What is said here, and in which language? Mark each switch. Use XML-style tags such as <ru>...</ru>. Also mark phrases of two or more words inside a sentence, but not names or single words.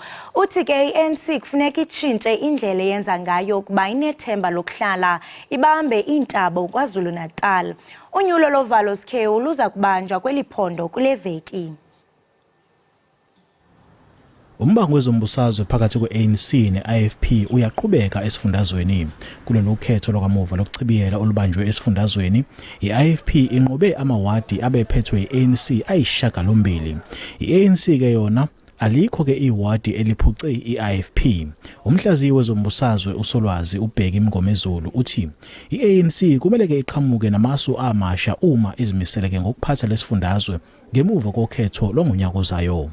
<xh>Uthi ke i-ANC kufuneka itshintshe indlela eyenza ngayo ukuba inethemba lokuhlala ibambe iintaba KwaZulu-Natal. Unyulo lovalo sikhewu luza kubanjwa kweliphondo kule veki.</xh> <zu>Umbango wezombusazwe phakathi kwe-ANC ne-IFP uyaqhubeka esifundazweni. Kulolu khetho lokamuva lokuchibiyela olubanjwe esifundazweni, i-IFP inqobe amawadi abephethwe i-ANC ayisishiyagalombili. I-ANC ke yona alikho ke iwadi eliphuce i-IFP. Umhlaziyi wezombusazwe uSolwazi uBheki Mngomezulu uthi i-ANC kumele ke iqhamuke namasu amasha uma izimiseleke ngokuphatha lesifundazwe ngemuva kokhetho longonyaka ozayo.</zu>